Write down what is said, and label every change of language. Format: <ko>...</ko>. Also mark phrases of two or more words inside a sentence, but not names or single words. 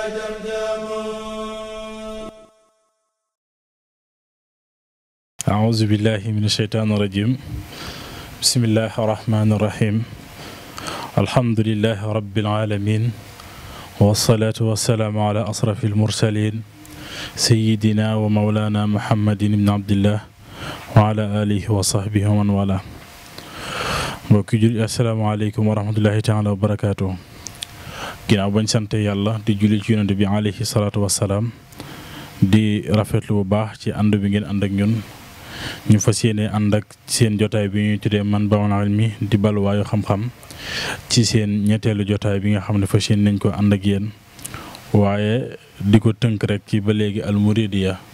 <ar>أعوذ بالله من الشيطان الرجيم بسم الله الرحمن الرحيم الحمد لله رب العالمين والصلاة والسلام على أشرف المرسلين سيدنا ومولانا محمد بن عبد الله وعلى آله وصحبه ومن والاه.</ar> <wo>mbokki julli</wo> <ar>السلام عليكم ورحمة الله تعالى وبركاته.</ar> <wo>ginnaaw bañ sante yàlla di julli ci yonent bi</wo> <ar>عليه الصلاة والسلام</ar> <wo>di rafetlu bu baax ci ànd bi ngeen ànd ak ñun ñu fas yéene ànd ak seen jotaay bi ñuy tuddee Manbahoul Ilmi di baluwaayu xam-xam ci seen ñetteelu jotaay bi nga xam ne fas yéene nañ ko ànd ak yéen waaye di ko tënk rek ci ba léegi almuridiya.</wo>